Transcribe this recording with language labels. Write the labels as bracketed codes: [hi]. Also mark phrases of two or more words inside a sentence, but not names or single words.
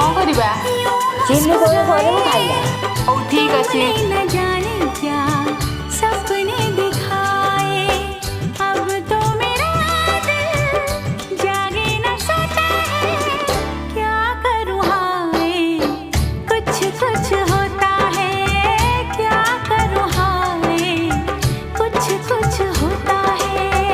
[or] କରିବା ଚିଲି କୋବି କରିବୁ ଖାଇବା। ହଉ ଠିକ୍ ଅଛି। [hi] न जाने क्या सपने दिखाए, अब तो मेरा दिल जागे न सोता है, क्या करूँ हाय कुछ कुछ होता है, क्या करूँ हाय कुछ कुछ होता है।